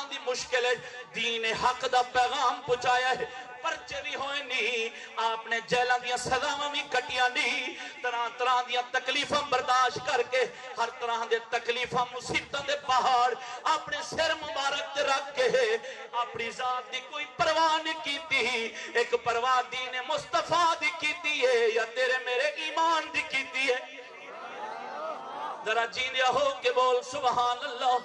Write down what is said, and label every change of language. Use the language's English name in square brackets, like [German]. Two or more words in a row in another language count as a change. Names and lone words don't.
[Punjabi] دی مشکل دین حق دا پیغام پہنچایا ہے، پرچے بھی ہوئے نہیں، آپ نے جیلہ دیا سزاواں بھی کٹیاں نہیں، طرح طرح دیا تکلیفاں برداشت کر کے ہر طرح دے تکلیفاں مصیبتاں دے پہاڑ اپنے سر مبارک تے رکھ کے اپنی ذات دی کوئی پرواہ نہیں کیتی، ایک پرواہ دین مصطفیٰ دی کیتی ہے یا تیرے میرے ایمان دی کیتی ہے؟ ذرا جیندیا ہو کے بول [Arabic] سبحان اللہ۔